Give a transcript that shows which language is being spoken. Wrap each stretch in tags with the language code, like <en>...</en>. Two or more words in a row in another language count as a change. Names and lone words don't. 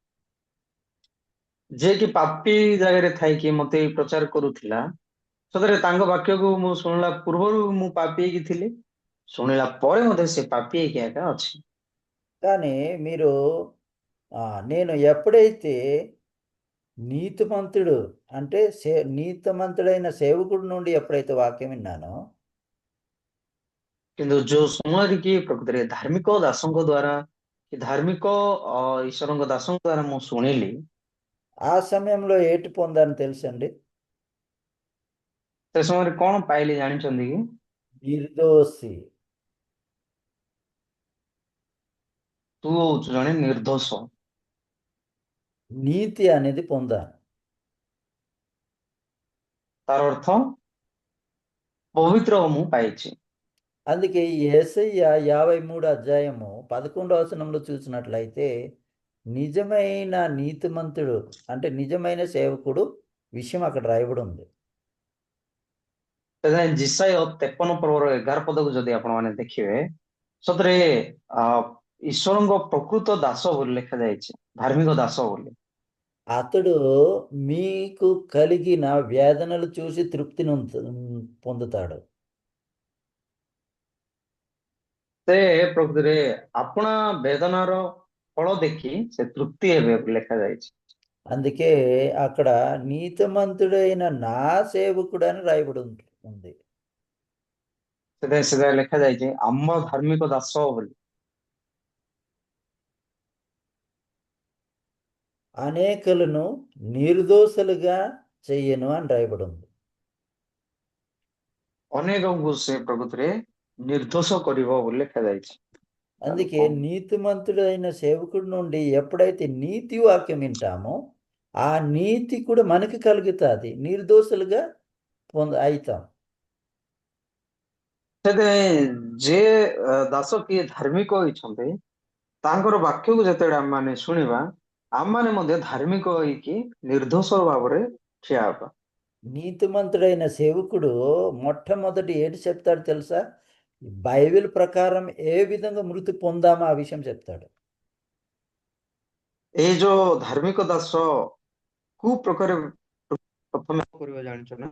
<or>ଯିଏ କି ପାପୀ ଜାଗାରେ ଥାଇକି ମତେ ପ୍ରଚାର କରୁଥିଲା, ସତରେ ତାଙ୍କ ବାକ୍ୟକୁ ମୁଁ ଶୁଣିଲା ପୂର୍ବରୁ ମୁଁ ପାପୀ ହେଇକି ଥିଲି, ଶୁଣିଲା ପରେ ମଧ୍ୟ ସେ ପାପୀ ହେଇକି ଏକା ଅଛି।</or> <te>కానీ మీరు నేను ఎప్పుడైతే నీతిమంతుడు అంటే నీతిమంతుడైన సేవకుడి నుండి ఎప్పుడైతే వాక్యం విన్నానో</te> <or>କିନ୍ତୁ ଯୋଉ ସମୟରେ କି ପ୍ରକୃତରେ ଧାର୍ମିକ ଦାସଙ୍କ ଦ୍ଵାରା କି ଧାର୍ମିକ ଈଶ୍ୱରଙ୍କ ଦାସଙ୍କ ଦ୍ଵାରା ମୁଁ ଶୁଣିଲି,</or> <te>ఆ సమయంలో ఏటి పొందాను తెలుసండి?</te> <or>ସେ ସମୟରେ କଣ ପାଇଲି ଜାଣିଛନ୍ତି କି?</or> <te>నిర్దోషి.</te> <or>ତୁ ହଉଛୁ ଜଣେ ନିର୍ଦ୍ଦୋଷ।</or> <te>నీతి అనేది పొందాను.</te> <or>ତାର ଅର୍ଥ ପବିତ୍ର ମୁଁ ପାଇଛି।</or> <te>అందుకే ఈ యేసయ్య 53 అధ్యాయము 11వ వచనంలో చూసినట్లయితే నిజమైన నీతిమంతుడు అంటే నిజమైన సేవకుడు విషయం అక్కడ రాయబడి ఉంది.</te> <or>ସେଥିପାଇଁ ଜିସାୟ 53 ପର୍ବର 11 ପଦକୁ ଯଦି ଆପଣମାନେ ଦେଖିବେ, ସତରେ ଈଶ୍ୱରଙ୍କ ପ୍ରକୃତ ଦାସ ବୋଲି ଲେଖାଯାଇଛି, ଧାର୍ମିକ ଦାସ ବୋଲି।</or> <te>అతడు మీకు కలిగిన వేదనలు చూసి తృప్తిని పొందుతాడు.</te> <or>ସେ ପ୍ରକୃତିରେ ଆପଣା ବେଦନାର ଫଳ ଦେଖି ସେ ତୃପ୍ତି ହେବେ ବୋଲି ଲେଖାଯାଇଛି।</or> <te>అందుకే అక్కడ నీతిమంతుడైన నా సేవకుడు అని రాయబడి ఉంది.</te> <or>ସେଥିପାଇଁ ସେଟା ଲେଖାଯାଇଛି ଆମ ଧାର୍ମିକ ଦାସ ବୋଲି।</or> <te>అనేకులను నిర్దోషులుగా చెయ్యను అని రాయబడి ఉంది.</te> <or>ଅନେକଙ୍କୁ ସେ ପ୍ରକୃତିରେ ନିର୍ଦ୍ଦୋଷ କରିବ ବୋଲି ଲେଖାଯାଇଛି। ତାହେଲେ</or> <te>అందుకే</te> <or>କଣ?</or> <te>నీతిమంతుడైన సేవకుడి నుండి ఎప్పుడైతే నీతి వాక్యం వింటామో ఆ నీతి కూడా మనకి కలుగుతుంది, నిర్దోషులుగా అవుతాం.</te> <or>ସେଥିପାଇଁ ଯେ ଦାସ କିଏ ଧାର୍ମିକ ହୋଇଛନ୍ତି ତାଙ୍କର ବାକ୍ୟକୁ ଯେତେବେଳେ ଆମମାନେ ଶୁଣିବା, ଆମମାନେ ମଧ୍ୟ ଧାର୍ମିକ ହେଇକି ନିର୍ଦ୍ଦୋଷ ଭାବରେ ଠିଆ ହେବା। నీతిమంతుడైన సేవకుడు మొట్టమొదటి ఏంటి చెప్తాడు తెలుసా? బైబిల్ ప్రకారం ఏ విధంగా మృతి పొందామో ఆ విషయం చెప్తాడు. ଏଇ ଯୋଉ ଧାର୍ମିକ ଦାସ କୋଉ ପ୍ରକାର ପ୍ରଥମେ କରିବା ଜାଣିଛ ନା?</or>